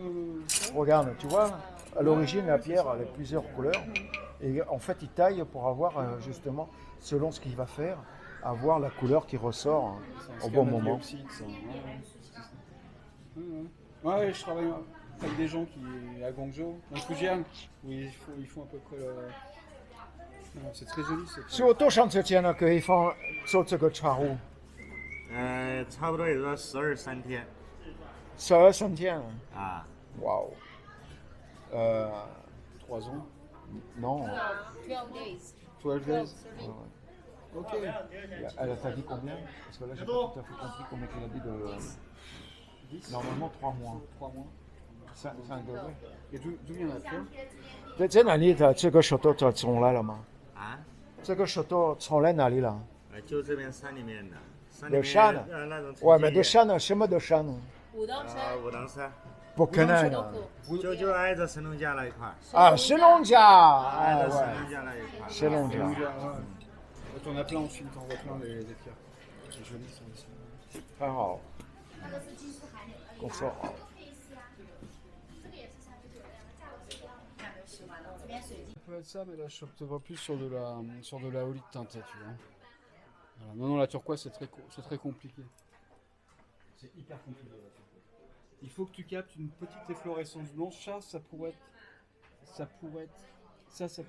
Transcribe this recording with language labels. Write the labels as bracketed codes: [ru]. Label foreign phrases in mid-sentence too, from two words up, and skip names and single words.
[fr] Regarde, tu vois, à l'origine la pierre elle a plusieurs couleurs et en fait il taille pour avoir justement, selon ce qu'il va faire, avoir la couleur qui ressort au bon moment. Ouais, je travaille avec des gens qui à Guangzhou, dans Fujian, où ils font à peu près. Non, c'est très joli. [zh] 是有多长时间了可以放做这个茶壶？差不多也就12、3天 12、3天。啊。 [fr] Waouh. 3 ans. Non. [en] 12 days. 12 days. [fr] Ouais. Ok. Elle t'a dit combien? Parce que là, j'ai pas tout à fait compris combien elle a dit de. Normalement 3 mois. 3 mois. 5 degrés. Et d'où vient la pierre? [zh] 在哪里的这个石头从来了吗？啊，这个石头从来哪里了？就这边山里面的，山里面有山的那种外面的山呢？什么的山呢？武当山、武当山，不可能都啊！可。就挨着神农架那一块儿，啊，神农架，哎挨着神农 [fr] ouais， [zh] 架那一块儿。神农架。 [fr] Quand on a plein en Chine, t'en vois plein des pierres. C'est joli ça aussi. [zh] 很好，工作好。 [fr] Ça peut être ça, mais là je te vois plus sur de la olite teintée, tu vois. Voilà. Non, la turquoise c'est très compliqué. C'est hyper compliqué la turquoise. Il faut que tu captes une petite efflorescence blanche. Ça pourrait être authentique.